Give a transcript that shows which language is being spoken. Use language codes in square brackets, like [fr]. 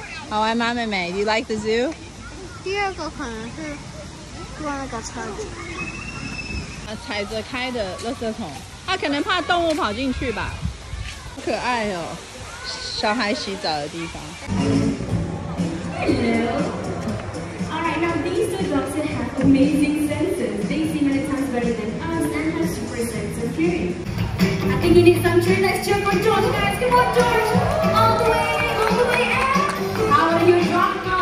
[zh] 好玩吗，妹妹 ？ [en] Do you like the zoo？ [zh] 第二个可能是坐那个车子。踩着开的垃圾桶，他可能怕动物跑进去吧。好可爱哦，小孩洗澡的地方。 [en] Alright, now these two dogs have amazing senses. They see many times better than us and have super sense of hearing. I think you need some cheer. Let's cheer for George, guys. Come on, George. All the way, and how are you, George?